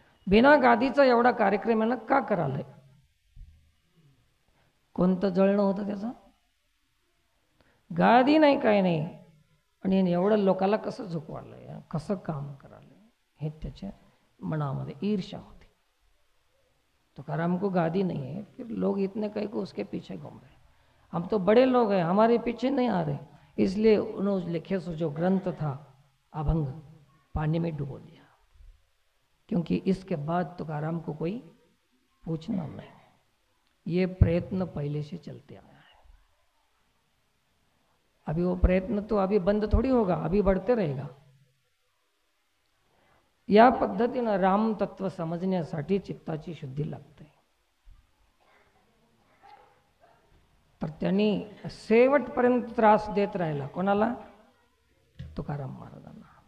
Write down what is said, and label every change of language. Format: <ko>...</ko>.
<mr>बिना गादीचा एवढा कार्यक्रम यानं का करायलाय? कोणतं जळणं होतं त्याचं? गादी नाही, काय नाही. आणि एवढं लोकाला कसं झुकवालंय, कसं काम करायलंय, हे त्याच्या मनामध्ये ईर्ष्या होती.</mr> <hi>तुकाराम को गादी नहीं है, फिर लोग इतने कई को उसके पीछे घूम रहे. हम तो बड़े लोग हैं, हमारे पीछे नहीं आ रहे. इसलिए उन्होंने लिखे सो जो ग्रंथ था अभंग पानी में डुबो दिया, क्योंकि इसके बाद तुकाराम को कोई पूछना नहीं. ये प्रयत्न पहले से चलते आया है. अभी वो प्रयत्न तो अभी बंद थोड़ी होगा, अभी बढ़ते रहेगा.</hi> <mr>या पद्धतीनं राम तत्व समजण्यासाठी चित्ताची शुद्धी लागते. तर त्यांनी शेवटपर्यंत त्रास देत राहिला. कोणाला? तुकाराम महाराजांना.</mr>